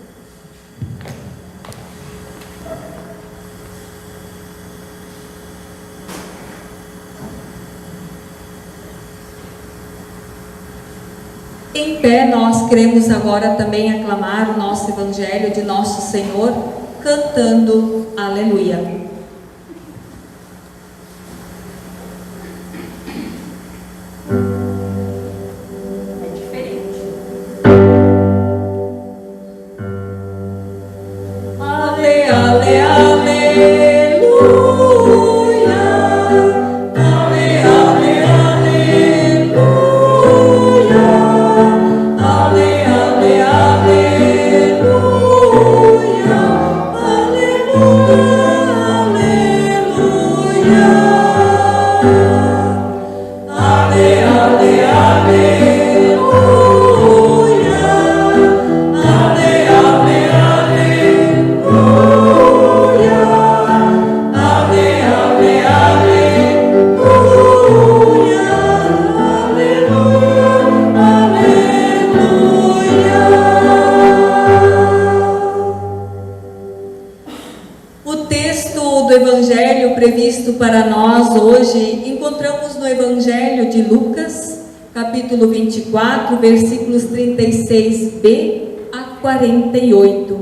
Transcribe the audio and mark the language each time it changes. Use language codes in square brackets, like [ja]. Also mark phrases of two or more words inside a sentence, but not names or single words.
[pt] Em pé, nós queremos agora também aclamar o nosso Evangelho de Nosso Senhor, cantando Aleluia. É diferente. Ale, ale, aleluia. Ale, ale, aleluia. Ale, ale, aleluia. Aleluia, aleluia. Ale, ale, aleluia. Ale, ale, aleluia. Ale, ale, aleluia. O texto do Evangelho previsto para nós hoje encontramos no Evangelho de Lucas, capítulo 24, versículos 36b a 48.